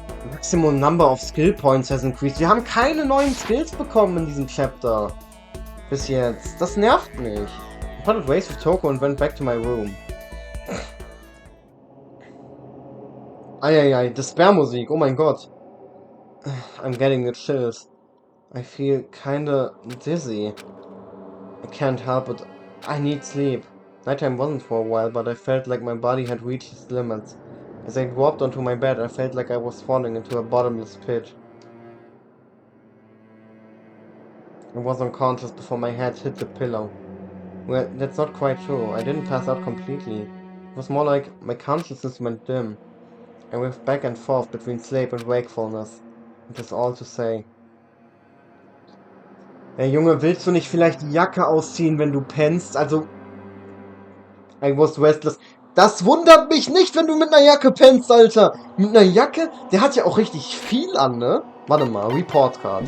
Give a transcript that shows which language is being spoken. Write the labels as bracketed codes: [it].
[en] Maximum number of skill points has increased. [de] Wir haben keine neuen Skills bekommen in diesem Chapter. Bis jetzt. Das nervt mich. [en] I parted ways with Toko and went back to my room. [de] Eieiei, Despair-Musik, oh mein Gott. [en] I'm getting the chills. I feel kinda dizzy. I can't help it. I need sleep. Nighttime wasn't for a while, but I felt like my body had reached its limits. As I dropped onto my bed, I felt like I was falling into a bottomless pit. I was unconscious before my head hit the pillow. Well, that's not quite true. I didn't pass out completely. It was more like my consciousness went dim. I waved back and forth between sleep and wakefulness. It is all to say. [de] Hey Junge, willst du nicht vielleicht die Jacke ausziehen, wenn du pennst? Also... [en] I was restless. [de] Das wundert mich nicht, wenn du mit einer Jacke pennst, Alter. Mit einer Jacke? Der hat ja auch richtig viel an, ne? Warte mal, Report Card.